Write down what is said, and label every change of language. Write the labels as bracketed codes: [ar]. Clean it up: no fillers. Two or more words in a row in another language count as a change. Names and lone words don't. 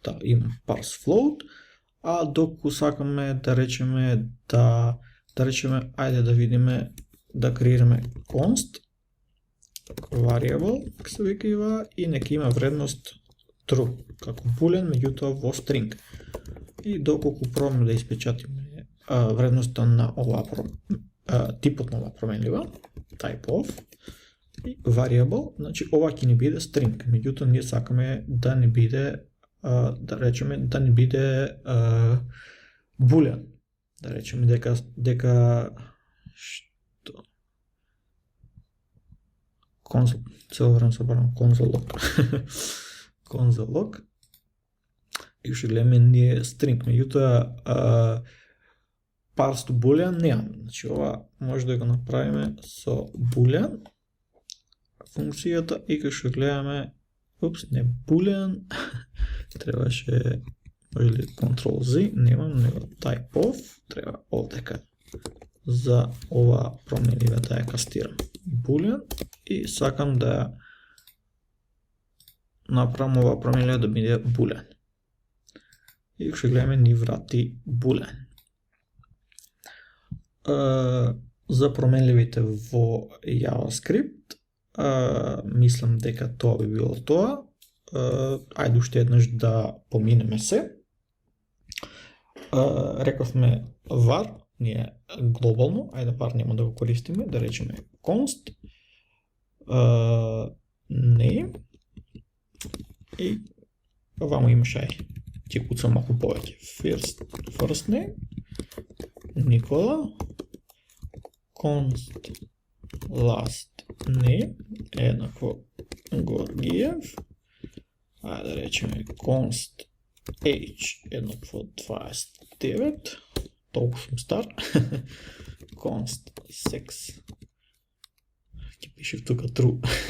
[mk] Да, имам [en] parse float. [mk] а докато сакаме да речеме ајде да видиме да креираме [en] const variable, [mk] како се вика и нека има вредност true, како булен, меѓутоа во string. И доколку пробаме да испечатиме вредноста на типот на оваа променлива, [en] type of, [mk] и variable, значи ова ќе ни биде string, меѓутоа ние сакаме да не биде, да речеме, да не биде булен. Да речеме дека што console, цело време собарам [en] console log [mk] и ще гледаме ние string, меѓутоа [en] parse to boolean [mk] немам. Значи ова може да го направиме со boolean функцијата и кога ще гледаме не boolean требаше може ли Ctrl Z, немам, него [en] type of [mk] треба овдека за ова променлива да ја кастирам boolean и сакам да направам ова променлива да биде boolean и ще гледаме ни врати boolean. За променливите во JavaScript мислам дека тоа би било тоа. Ајде уште еднаш да поминеме се. Рековме var, ние глобално, ајде var нема да го користиме, да речеме [en] const name [mk] и вамо имаш ќе куцам малку повеќе. [en] First name [mk] Никола, [en] const last name [mk] еднакво Горгиев, да речеме [en] const age [mk] еднакво 29, толку сум стар, [en] const sex, [mk] ќе пишев тука true.